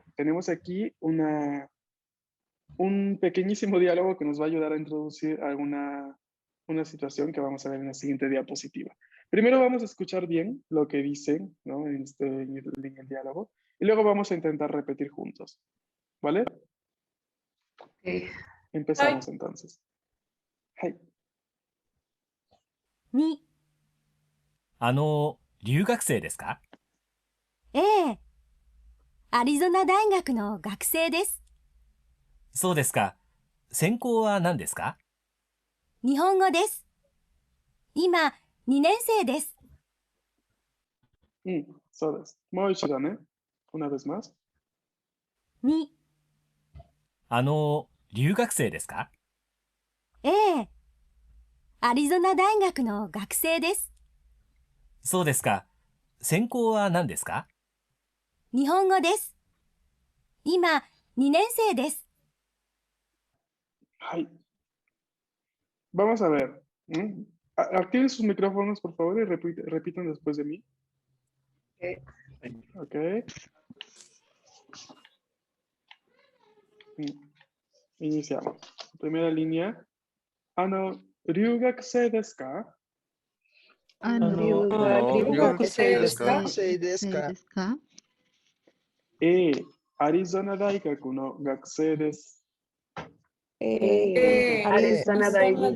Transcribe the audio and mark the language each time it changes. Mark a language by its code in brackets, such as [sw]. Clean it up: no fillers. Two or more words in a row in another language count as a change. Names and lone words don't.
[es] Tenemos aquí un pequeñísimo diálogo que nos va a ayudar a introducir una situación que vamos a ver en la siguiente diapositiva. Primero vamos a escuchar bien lo que dicen, ¿no? en el diálogo, y luego vamos a intentar repetir juntos. ¿Vale? Ok. Empezamos entonces. [ja] Hi. に、留学生ですか？ええ、アリゾナ大学の学生です。そうですか。専攻は何ですか？日本語です。今、2年生です。そうです。もう一度ね。 [es] una vez más. [ja] に、留学生ですか？ええ、アリゾナ大学の学生です。そうですか。専攻は何ですか？日本語です。今、2年生です。 [es] Hi. Vamos a ver. Activen sus micrófonos, por favor, y repitan después de mí. Ok. Iniciamos. Primera línea. [ja] 留学生ですか？留学生ですか？アリゾナ大学の学生です。アリゾナ大学